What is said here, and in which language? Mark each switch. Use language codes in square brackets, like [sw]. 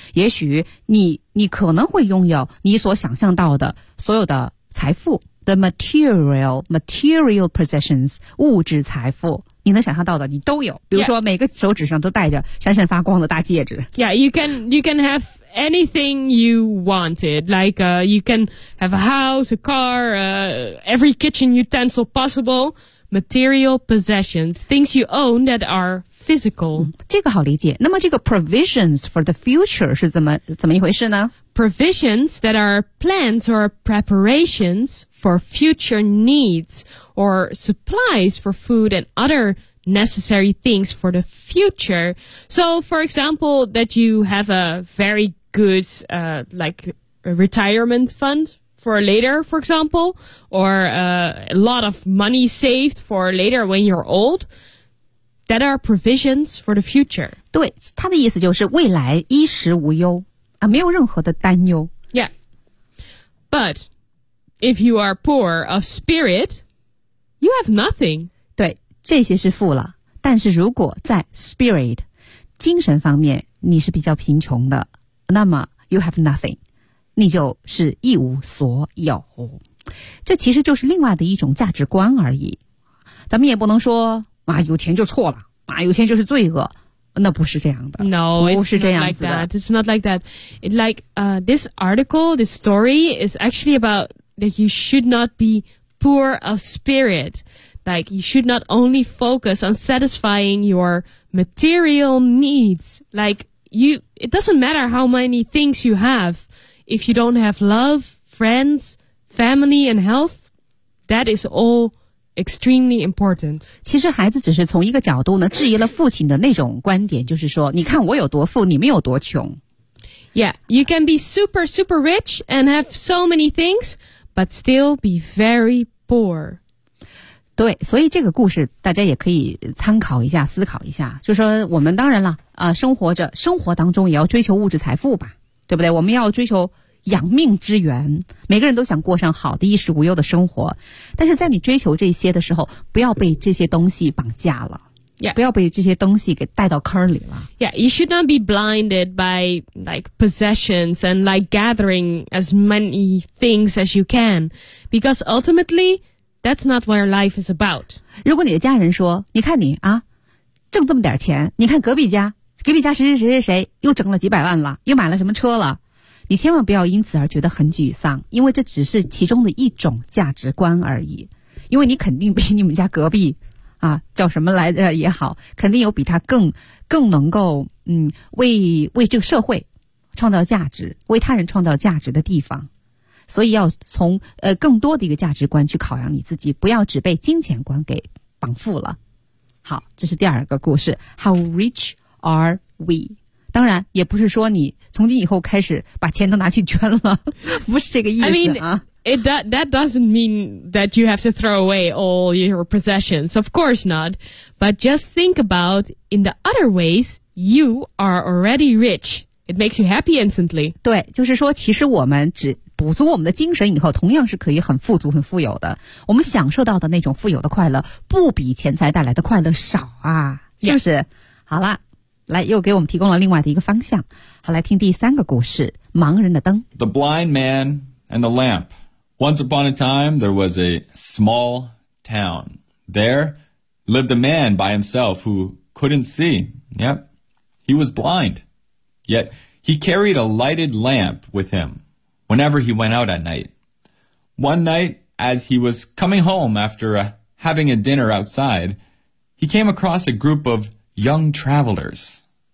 [zh] 也许你可能会拥有你所想象到的所有的财富。 [en] The material possessions, [zh] 物质财富。你能想象到的你都有。比如说每个手指上都戴着闪闪发光的大戒指。 [en] Yeah, you can have anything you wanted. Like, you can have a house, a car, every kitchen utensil possible. Material possessions, things you own that are physical.、 [zh] 这个好理解。那么这个 [en] provisions for the future [zh] 是怎么一回事呢？ [en] Provisions that are plans or preparations for future needs or supplies for food and other necessary things for the future. So, for example, that you have a very good, a retirement fund. For later, for example, or a lot of money saved for later when you're old, that are provisions for the future. [zh] 对，他的意思就是未来衣食无忧啊，没有任何的担忧。 [en] Yeah. But if you are poor of spirit, you have nothing. [zh] 对，这些是富了，但是如果在 spirit, 精神方面你是比较贫穷的，那么 [en] you have nothing. [zh] 你就是一无所有，这其实就是另外的一种价值观而已。咱们也不能说啊，有钱就错了啊，有钱就是罪恶。那不是这样的。 [en] No, [zh] 不是这样 [en] 子的。It's not like that. It's not like that. It, like, this article, this story is actually about that you should not be poor of spirit. Like, you should not only focus on satisfying your material needs. Like, you, it doesn't matter how many things you have. If you don't have love, friends, family, and health, that is all extremely important. [zh] 其实孩子只是从一个角度呢质疑了父亲的那种观点，就是说，你看我有多富，你们有多穷。 [en] Yeah, you can be super, super rich and have so many things, but still be very poor. [zh] 对，所以这个故事大家也可以参考一下，思考一下，就说我们当然了，生活着，生活当中也要追求物质财富吧，对不对？我们要追求养命之源，每个人都想过上好的衣食无忧的生活，但是在你追求这些的时候，不要被这些东西绑架了、 [en] yeah. [zh] 不要被这些东西给带到坑里了。 [en] Yeah, you should not be blinded by like possessions and like gathering as many things as you can, because ultimately,That's not what your life is about. [zh] 如果你的家人说，你看你啊，挣这么点钱，你看隔壁家谁谁谁谁谁又挣了几百万了，又买了什么车了，你千万不要因此而觉得很沮丧，因为这只是其中的一种价值观而已。因为你肯定比你们家隔壁啊叫什么来着也好，肯定有比他更能够为这个社会创造价值，为他人创造价值的地方。所以要从更多的一个价值观去考量你自己，不要只被金钱观给绑缚了。好，这是第二个故事。 [en] How rich are we? [zh] 当然也不是说你从今以后开始把钱都拿去捐了，不是这个意思啊。 [en] I mean, that doesn't mean that you have to throw away all your possessions. Of course not. But just think about in the other ways, you are already rich. It makes you happy instantly. [zh] 对，就是说其实我们只补足我们的精神以后，同样是可以很富足、很富有的。我们享受到的那种富有的快乐，不比钱财带来的快乐少啊，是不是？ [en] Yeah. [zh] 好了，来，又给我们提供了另外的一个方向。好，来听第三个故事，《盲人的灯》。 [en] The blind man and the lamp. Once upon a time, there was a small town. There lived a man by himself who couldn't see. Yep, he was blind. Yet he carried a lighted lamp with him. Whenever he went out at night. One night, as he was coming home after having a dinner outside, he came across a group of young travelers.